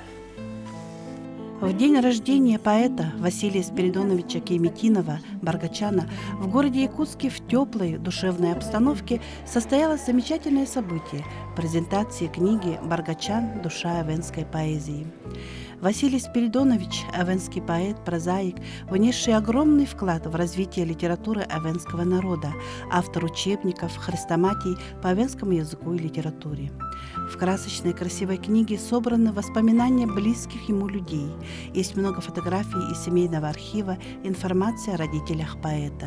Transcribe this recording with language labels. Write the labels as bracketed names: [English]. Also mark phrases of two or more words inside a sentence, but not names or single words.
[Russian] В день рождения поэта Василия Спиридоновича Кейметинова, Баргачана, в городе Якутске в теплой душевной обстановке состоялось замечательное событие – презентация книги «Баргачан. Душа эвенской поэзии». Василий Спиридонович – эвенский поэт, прозаик, внесший огромный вклад в развитие литературы эвенского народа, автор учебников, хрестоматий по эвенскому языку и литературе. В красочной красивой книге собраны воспоминания близких ему людей. Есть много фотографий из семейного архива, информация о родителях поэта.